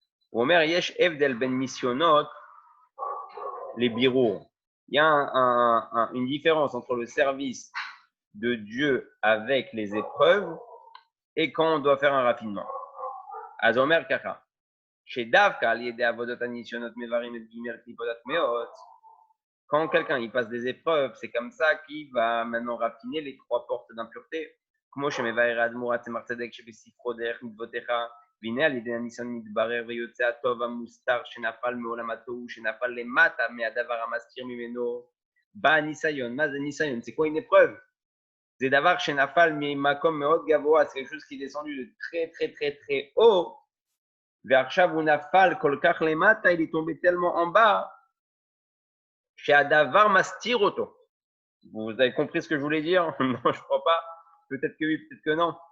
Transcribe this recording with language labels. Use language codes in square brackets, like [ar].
[he] הוא אומר, יש הבדל בין ניסיונות לבירור. [fr] Il y a une différence entre le service de Dieu avec les épreuves et quand on doit faire un raffinement. [he] אז הוא אומר ככה, שדווקא על ידי עבודת הניסיונות מברים את ג' כיפות הטמעות, [fr] quand quelqu'un il passe des épreuves, c'est comme ça qu'il va maintenant raffiner les 3 portes d'impureté. [he] כמו שמבאר האדמו"ר צמח צדק שבספרו דרך מצוותיך, והנה על ידי הניסיון מתברר ויוצא הטוב המוסתר שנפל מעולם התוהו, שנפל למטה מהדבר המסתיר ממנו, בא הניסיון. מה זה ניסיון? [fr] C'est quoi une épreuve? [he] זה דבר שנפל ממקום מאוד גבוה, [fr] c'est quelque chose qui est descendu de très très très très haut, [he] ועכשיו הוא נפל כל כך למטה, [fr] il est tombé tellement en bas, [he] שהדבר מסתיר אותו. [fr] Vous avez compris ce que je voulais dire? Non, je crois pas. Peut-être que oui, peut-être que non.